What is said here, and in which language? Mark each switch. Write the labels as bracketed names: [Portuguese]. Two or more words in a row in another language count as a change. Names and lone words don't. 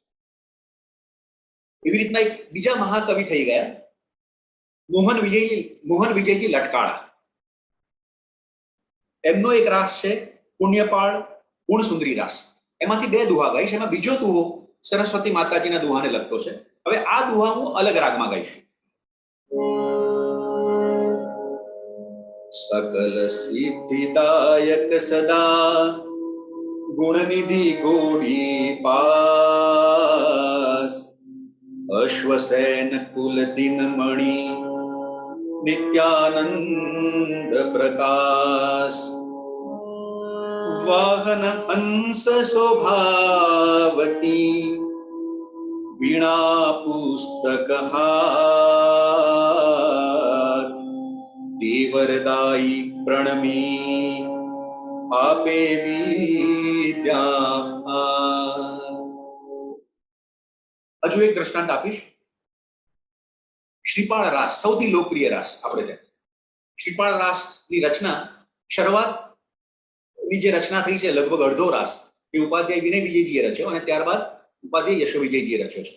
[Gujarati] એવી રીતના એક બીજા મહાકવિ થઈ ગયા મોહન વિજયજી લટકાળા. એમનો એક રાસ છે પુણ્યપાળ પૂર્ણ સુંદરી રાસ, એમાંથી 2 દુહા ગાઈશ. એમાં બીજો દુહો સરસ્વતી માતાજીના દુહાને લગતો છે. હવે આ દુહા હું અલગ રાગમાં ગાઈશ. [Hindi] सकल सिद्धिदायक सदा गुणनिधि गोड़ी पास, अश्वसेन कुल दिन मणि नित्यानंद प्रकाश, वाहन हंस शोभावती वीणा पुस्तक हाथ, देवरदायी प्रणमी आपे विद्या. [Gujarati] હજુ એક દ્રષ્ટાંત આપીશ. શ્રીપાળ રાસ સૌથી લોકપ્રિય રાસ આપણે ત્યાં. શ્રીપાળ રાસની રચના શરૂઆતની જે રચના થઈ છે લગભગ અડધો રાસ એ ઉપાધ્યાય વિનય વિજયજીએ રચ્યો અને ત્યારબાદ ઉપાધ્યાય યશો વિજયજીએ રચ્યો છે.